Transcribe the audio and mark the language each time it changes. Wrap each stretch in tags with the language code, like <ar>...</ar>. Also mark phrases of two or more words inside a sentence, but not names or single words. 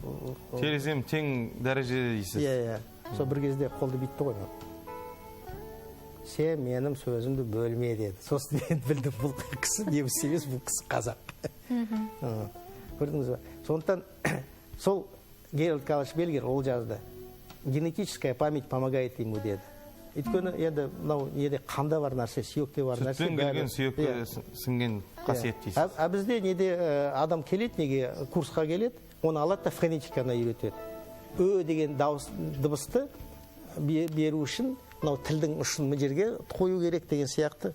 <kk>терезем тең дәрежеде дейсіз. Иә. Сол бір кезде қолды бүйтті ғой. Сен менің сөзімді бөлме деді. Сосын мен білдім, бұл кісі неміс емес, бұл кісі қазақ. Көрдіңіз бе? Сондықтан сол Геральд Карлович Бельгер ол жазды.</kk> <ru>Генетическая память помогает ему деді.</ru> <kk>Өйткені енді мынау неде қанда бар нәрсе, сүйекте бар нәрсе. Сүттен келген сүйекке сіңген қасиет дейсіз. Бізде неде адам келеді, неге курсқа келеді, оны алады да фонетиканы үйретеді. Деген дыбысты беру үшін мынау тілдің ұшын мына жерге қою керек деген сияқты.</kk>